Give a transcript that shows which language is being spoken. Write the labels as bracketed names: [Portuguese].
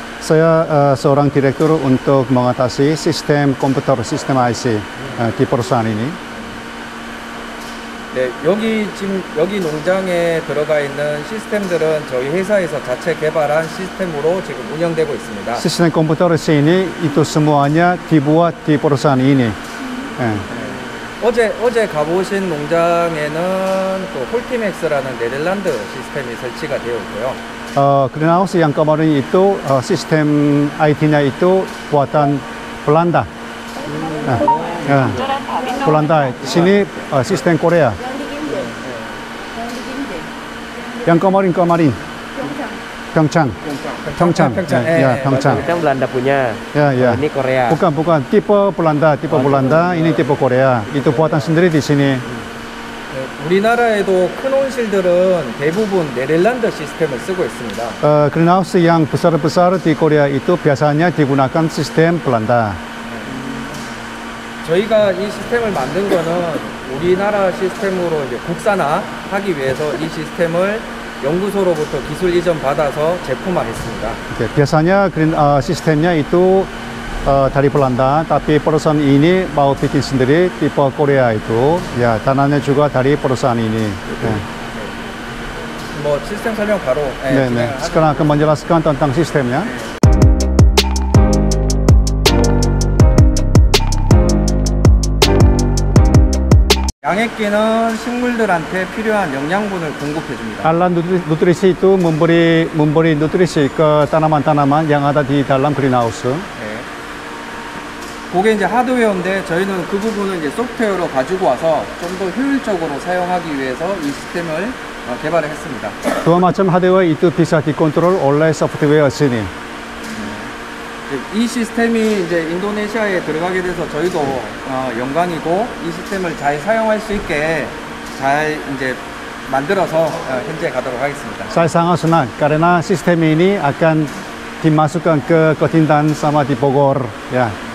[Indonesian] Saya seorang direktur untuk mengatasi sistem komputer, sistem IC di perusahaan ini. [Korean] 네, 여기 농장에 들어가 있는 시스템들은 저희 회사에서 자체 개발한 시스템으로 지금 운영되고 있습니다. [Indonesian] Sistem komputer di sini itu semuanya dibuat di perusahaan ini. [Korean] 어제 가보신 농장에는 또 홀티맥스라는 네덜란드 시스템이 설치가 되어 있고요. [Indonesian] Greenhouse yang kemarin itu sistem IT-nya itu buatan Belanda. Belanda. Di sini sistem Korea. Yang kemarin. Pyeongchang. Ya, Pyeongchang. Kita Belanda punya. Ya. Ini Korea. Bukan. Tipe Belanda, ini tipe Korea. Itu buatan sendiri di sini. [Korean] 우리나라에도 큰 온실들은 대부분 네덜란드 시스템을 쓰고 있습니다. [Indonesian] Greenhouse yang besar-besar di Korea itu biasanya digunakan sistem Belanda. [Korean] 저희가 이 시스템을 만든 거는 우리나라 시스템으로 이제 국산화하기 위해서 이 시스템을 연구소로부터 기술 이전 받아서 제품화했습니다. [Indonesian] Biasanya sistemnya itu dari Belanda, tapi perusahaan ini mau bikin sendiri tipe Korea itu, ya dananya juga dari perusahaan ini. [Korean] 뭐 시스템 설명 바로. 네. [Indonesian] Sekarang akan menjelaskan tentang sistemnya. [Korean] 양액기는 식물들한테 필요한 영양분을 공급해줍니다. [Indonesian] Alat nutrisi itu memberi nutrisi ke tanaman-tanaman yang ada di dalam greenhouse. [Korean] 그게 이제 하드웨어인데 저희는 그 부분을 이제 소프트웨어로 가지고 와서 좀 더 효율적으로 사용하기 위해서 이 시스템을 개발을 했습니다. [Indonesian] Dua macam hardware itu bisa dikontrol oleh software sini. [Korean] 이 시스템이 이제 인도네시아에 들어가게 돼서 저희도 영광이고 이 시스템을 잘 사용할 수 있게 잘 이제 만들어서 현재 가도록 하겠습니다. [Indonesian] Saya sangat senang karena sistem ini akan dimasukkan ke Ketindan sama di Bogor. Ya.